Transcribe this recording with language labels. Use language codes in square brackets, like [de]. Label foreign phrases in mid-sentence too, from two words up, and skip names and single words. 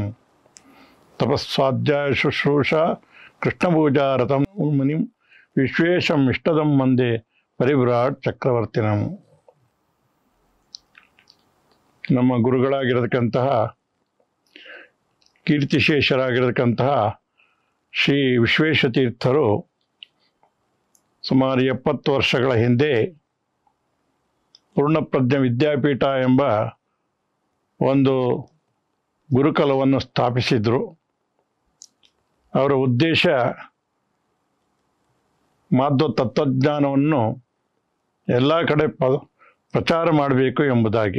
[sa] ತಪಸ್ವಾಧ್ಯಾಯ ಶುಶ್ರೂಷಾ ಕೃಷ್ಣಪೂಜಾರತಂ ಮುನಿಂ ವಿಶ್ವೇಶಂ ಇಷ್ಟದಂ ವಂದೇ ಪರಿವ್ರಾಟ್ ಚಕ್ರವರ್ತಿನಂ. [kn] ನಮ್ಮ ಗುರುಗಳಾಗಿರತಕ್ಕಂತಹ ಕೀರ್ತಿಶೇಷರಾಗಿರತಕ್ಕಂತಹ ಶ್ರೀ ವಿಶ್ವೇಶತೀರ್ಥರು ಸುಮಾರು 70 ವರ್ಷಗಳ ಹಿಂದೆ ಪೂರ್ಣಪ್ರಜ್ಞ ವಿದ್ಯಾಪೀಠ ಎಂಬ ಒಂದು ಗುರುಕುಲವನ್ನು ಸ್ಥಾಪಿಸಿದರು. ಅವರ ಉದ್ದೇಶ ಮಾಧ್ವ ತತ್ವಜ್ಞಾನವನ್ನು ಎಲ್ಲ ಕಡೆ ಪ್ರಚಾರ ಮಾಡಬೇಕು ಎಂಬುದಾಗಿ.